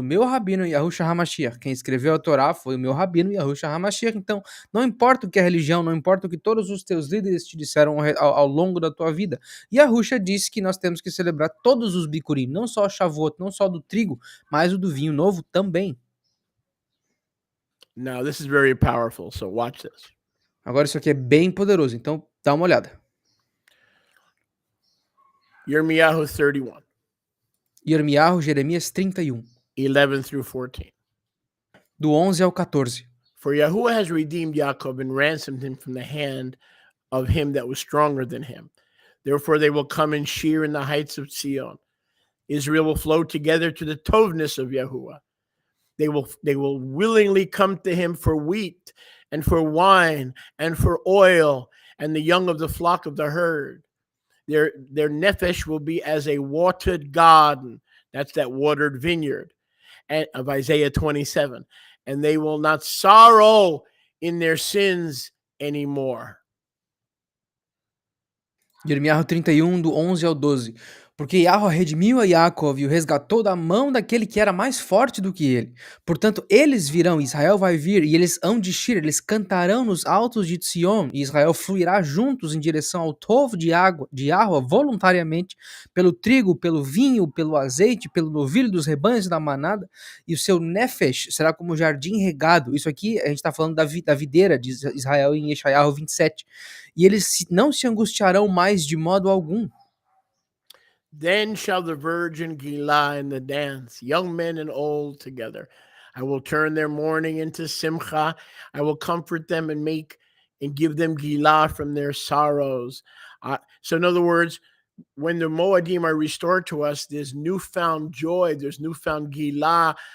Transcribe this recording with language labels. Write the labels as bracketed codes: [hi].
[pt] O meu rabino, Yahushua HaMashiach. Quem escreveu a Torá foi o meu rabino, Yahushua HaMashiach. Então, não importa o que é religião, não importa o que todos os teus líderes te disseram ao longo da tua vida. Yahushua disse que nós temos que celebrar todos os bikurim, não só o Shavuot, não só do trigo, mas o do vinho novo também. [en] Now, this is very powerful, so watch this. [pt] Agora isso aqui é bem poderoso, então dá uma olhada. [en] Yirmiyahu 31. [pt] Yirmiyahu, Jeremias 31. [en] 11 through 14. [pt] Do 11 ao 14. [en] For Yahuwah has redeemed Yaakov and ransomed him from the hand of him that was stronger than him. Therefore they will come and shear in the heights of Zion. Israel will flow together to the tovness of Yahuwah. They will willingly come to him for wheat and for wine and for oil and the young of the flock of the herd. Their nefesh will be as a watered garden. That's that watered vineyard of Isaiah 27. And they will not sorrow in their sins anymore. [pt] Yirmiyahu 31, do 11 ao 12. Porque Yahweh redimiu a Yaakov e o resgatou da mão daquele que era mais forte do que ele. Portanto, eles virão, Israel vai vir, e eles hão de Shir, eles cantarão nos altos de Sion, e Israel fluirá juntos em direção ao tovo de água de Yahweh voluntariamente, pelo trigo, pelo vinho, pelo azeite, pelo novilho dos rebanhos da manada, e o seu nefesh será como jardim regado. Isso aqui, a gente está falando da videira de Israel em Yeshayahu 27. E eles não se angustiarão mais de modo algum. [en] Then shall the virgin Gilah in the dance, young men and old together. I will turn their mourning into simcha. I will comfort them and give them Gilah from their sorrows. So in other words, when the Moadim are restored to us, there's newfound joy, there's newfound Gilah.